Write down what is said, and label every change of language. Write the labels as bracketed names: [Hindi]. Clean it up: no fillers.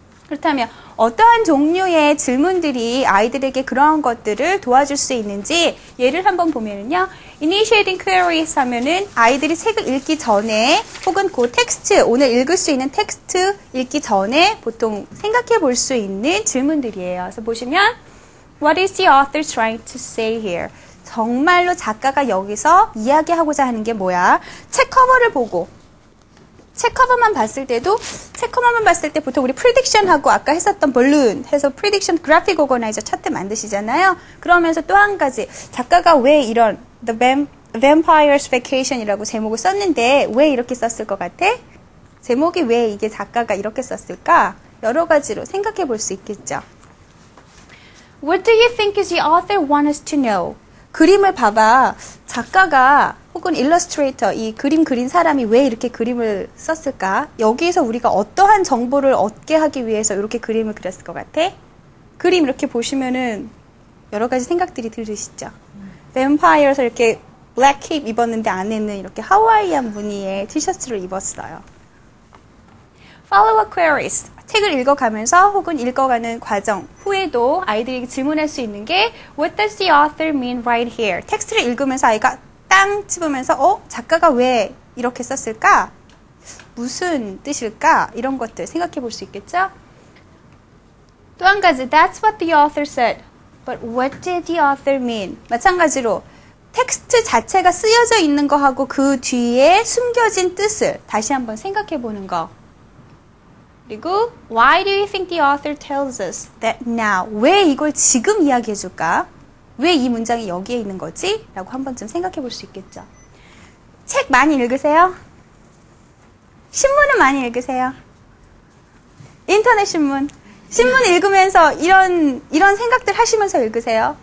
[Korean] 그렇다면 어떠한 종류의 질문들이 아이들에게 그러한 것들을 도와줄 수 있는지 예를 한번 보면은요. initiating queries 하면은 아이들이 책을 읽기 전에 혹은 그 텍스트, 오늘 읽을 수 있는 텍스트 읽기 전에 보통 생각해 볼 수 있는 질문들이에요. 그래서 보시면 [English] What is the author trying to say here? [Korean] 정말로 작가가 여기서 이야기하고자 하는 게 뭐야? 책 커버를 보고 책 커버만 봤을 때 보통 우리 prediction하고 아까 했었던 balloon 해서 prediction graphic organizer 차트 만드시잖아요. 그러면서 또 한 가지 작가가 왜 이런 The Vampire's Vacation이라고 제목을 썼는데 왜 이렇게 썼을 것 같아? 제목이 왜 이게 작가가 이렇게 썼을까? 여러 가지로 생각해 볼 수 있겠죠. [English] What do you think is the author want us to know? [Korean] 그림을 봐봐. 작가가 혹은 일러스트레이터, 이 그림 그린 사람이 왜 이렇게 그림을 썼을까? 여기에서 우리가 어떠한 정보를 얻게 하기 위해서 이렇게 그림을 그렸을 것 같아? 그림 이렇게 보시면은 여러 가지 생각들이 들으시죠? 뱀파이어에서 이렇게 블랙 캡 입었는데 안에는 이렇게 하와이안 무늬의 티셔츠를 입었어요. [English] Follow-up queries. [Korean] 책을 읽어가면서 혹은 읽어가는 과정 후에도 아이들이 질문할 수 있는 게 [English] What does the author mean right here? [Korean] 텍스트를 읽으면서 아이가 땅 집으면서 작가가 왜 이렇게 썼을까? 무슨 뜻일까? 이런 것들 생각해 볼 수 있겠죠? 또 한 가지 [English] That's what the author said. But what did the author mean? [Korean] 마찬가지로 텍스트 자체가 쓰여져 있는 거하고 그 뒤에 숨겨진 뜻을 다시 한번 생각해 보는 거. 그리고 [English] Why do you think the author tells us that now? [Korean] 왜 이걸 지금 이야기해 줄까? 왜 이 문장이 여기에 있는 거지? 라고 한 번쯤 생각해 볼 수 있겠죠. 책 많이 읽으세요? 신문은 많이 읽으세요? 인터넷 신문. 신문 읽으면서 이런 생각들 하시면서 읽으세요?